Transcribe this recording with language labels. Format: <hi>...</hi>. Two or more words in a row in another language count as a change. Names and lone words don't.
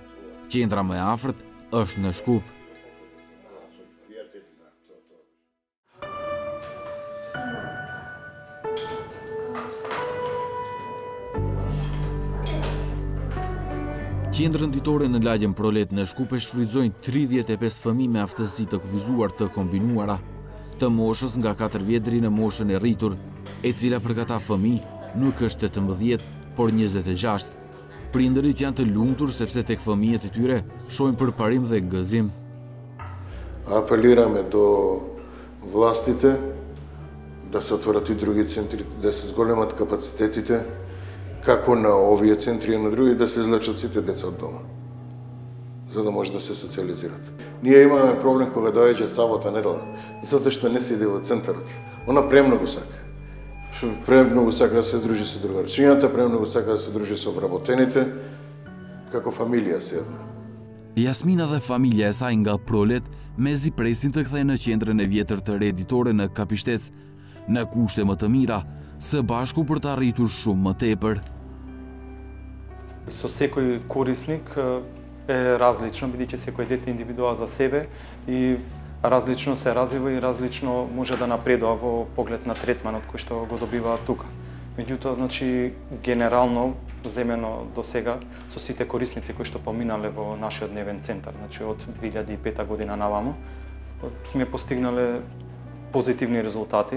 <sq>Qendra më e afërt është në Shkup. Qendrën ditore në lagjen Prolet në Shkup e shfrytëzojnë 35 fëmijë me aftësi të kufizuar të kombinuara, të moshës nga 4 vjet deri në moshën e rritur, e cila për këta fëmijë nuk është 18, por 26. Prindërit janë të lumtur sepse tek fëmijët e tyre shohin përparim dhe gëzim.</sq> <mk>Апелираме до властите да се отворат и други центри, да се зголемат капацитетите, како на овие центри и на други, да се излечат сите деца од дома, за да може да се социализират. Ние имаме проблем кога доаѓа сабота, недела, затоа што не се иде во центарот. Она премногу сака. Премногу сака да се дружи со другарчињата, премногу сака да се дружи со вработените, како фамилија се една.</mk> <sq>Jasmina dhe familja e saj nga Prolet mezi presin të kthehen në qendrën e vjetër të re ditore në Kapishtec, në kushte më të mira, së bashku për të arritur shumë më tepër.</sq> <mk>Со секој корисник е различно, бидејќи секој дете индивидуа за себе и различно се развива и различно може да напредува во поглед на третманот кој што го добиваат тука. Меѓутоа, значи, генерално земено до сега со сите корисници кои што поминале во нашиот дневен центар, значи од 2005 година наваму, сме постигнале позитивни резултати.</mk>